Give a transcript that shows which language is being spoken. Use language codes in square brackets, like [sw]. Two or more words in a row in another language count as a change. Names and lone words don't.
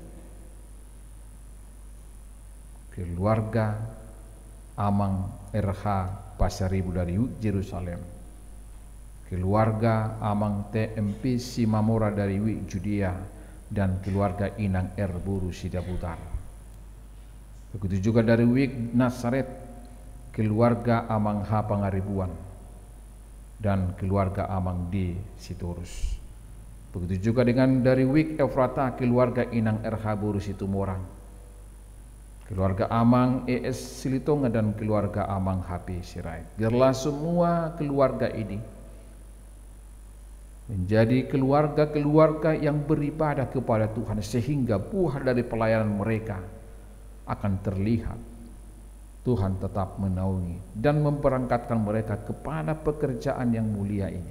[id] Keluarga Amang RH Pasaribu dari Yerusalem, keluarga Amang TMP Simamora dari Wik Judea, dan keluarga Inang Buru Sidaputar. Begitu juga dari Wik Nazaret, keluarga Amang H Pangaribuan, dan keluarga Amang D Sitorus. Begitu juga dengan dari Wik Efrata, keluarga Inang RH Buru Situmorang, keluarga Amang ES Silitonga dan keluarga Amang HP Sirait. Biarlah semua keluarga ini menjadi keluarga-keluarga yang beribadah kepada Tuhan, sehingga buah dari pelayanan mereka akan terlihat. Tuhan tetap menaungi dan memberangkatkan mereka kepada pekerjaan yang mulia ini.